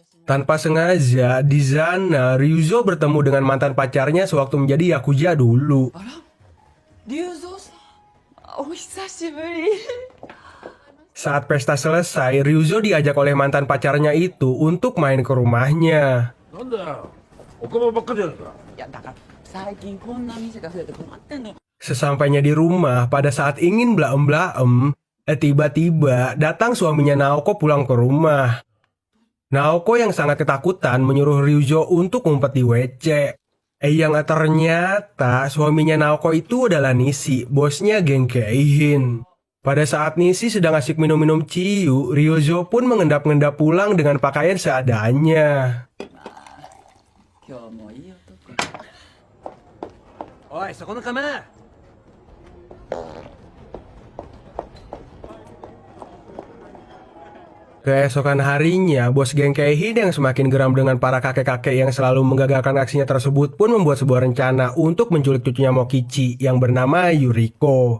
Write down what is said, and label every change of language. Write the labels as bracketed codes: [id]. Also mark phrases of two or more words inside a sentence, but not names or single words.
[id] Tanpa sengaja, di sana Ryuzo bertemu dengan mantan pacarnya sewaktu menjadi yakuza dulu. Saat pesta selesai, Ryuzo diajak oleh mantan pacarnya itu untuk main ke rumahnya. [ja] 最近こんな店が増えて困ってんのよ。 [id] Sesampainya di rumah, pada saat ingin blaem-blaem, tiba-tiba datang suaminya Naoko pulang ke rumah. Naoko yang sangat ketakutan menyuruh Ryuzo untuk ngumpet di WC. Yang ternyata suaminya Naoko itu adalah Nishi, bosnya geng Keihin. Pada saat Nishi sedang asik minum-minum ciu, Ryuzo pun mengendap-endap pulang dengan pakaian seadanya. [ja] 今日もいい男。おいそこの構え [id] Keesokan harinya, bos geng Keihin yang semakin geram dengan para kakek-kakek yang selalu menggagalkan aksinya tersebut pun membuat sebuah rencana untuk menculik cucunya Mokichi yang bernama Yuriko.